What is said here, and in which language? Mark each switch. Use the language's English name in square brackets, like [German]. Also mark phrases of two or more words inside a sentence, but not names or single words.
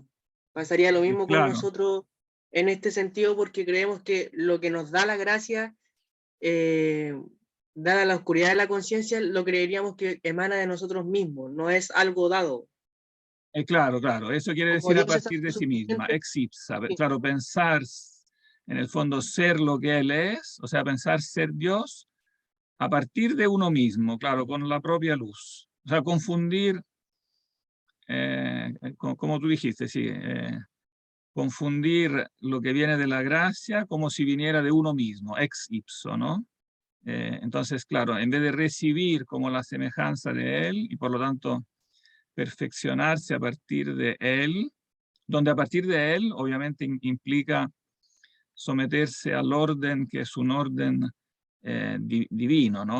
[Spanish] Pasaría lo mismo con Claro, nosotros en este sentido porque creemos que lo que nos da la gracia, dada la oscuridad de la conciencia, lo creeríamos que emana de nosotros mismos, no es algo dado. Claro, claro, eso quiere Como decir a Dios está partir de sí misma, suficiente. [Latin] ex ipsa. [Spanish] Sí. Claro, pensar, en el fondo, ser lo que Él es, o sea, pensar ser Dios a partir de uno mismo, claro, con la propia luz. O sea, confundir, como tú dijiste, sí, confundir lo que viene de la gracia como si viniera de uno mismo, [Latin] ex ipso, [Spanish] ¿no? Entonces, claro, en vez de recibir como la semejanza de Él y por lo tanto perfeccionarse a partir de Él, donde a partir de Él obviamente implica someterse al orden que es un orden divino, ¿no?